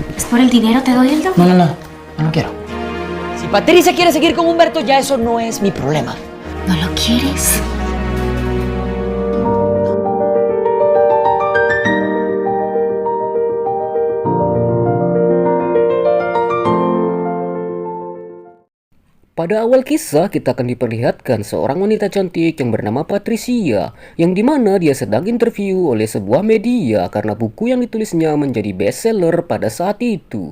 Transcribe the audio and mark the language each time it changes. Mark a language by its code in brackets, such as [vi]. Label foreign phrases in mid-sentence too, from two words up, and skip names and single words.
[es] Por el dinero te doy el doble. No, no, no. No lo quiero. Si Patricia quiere seguir con Humberto, ya eso no es mi problema. ¿No lo quieres? [id] Pada awal kisah, kita akan diperlihatkan seorang wanita cantik yang bernama Patricia, yang dimana dia sedang interview oleh sebuah media karena buku yang ditulisnya menjadi bestseller pada saat itu.